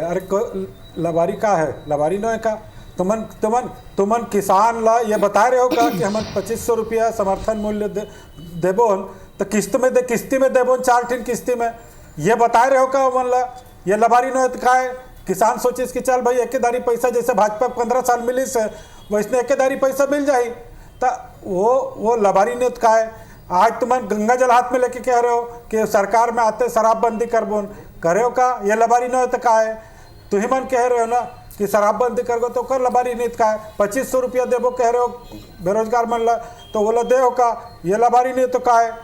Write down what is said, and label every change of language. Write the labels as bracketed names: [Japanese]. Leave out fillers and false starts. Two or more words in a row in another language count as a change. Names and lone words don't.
[Chhattisgarhi] अरे लबारी का है, लबारी नो है का तुमन किसान ला ये बता रहे हो का कि हम 2500 रुपया समर्थन मूल्य देबोन तो किस्ती में देबोन 4 ठिन किस्ती में, ये बता रहे हो का मन ला ये लबारी नो का है। किसान सोचिस कि चल भाई एकेदारी पैसा जैसे भाजपा 15 साल मिली से वैसने एकेदारी पैसा मिल जाए तो वो लबारी नो का है। आज तुम गंगा जल हाथ में लेके कह रहे हो कि सरकार में आते शराबबंदी करबोन करे हो का, ये लबारी नो का है। तुम ही मन कह रहे हो ना कि शराबबंदी करगो तो कर लबारी नीत का है। 2500 रुपया देबो कह रहे हो बेरोजगार मन ला तो बोला दे हो का, ये लबारी नीत का है।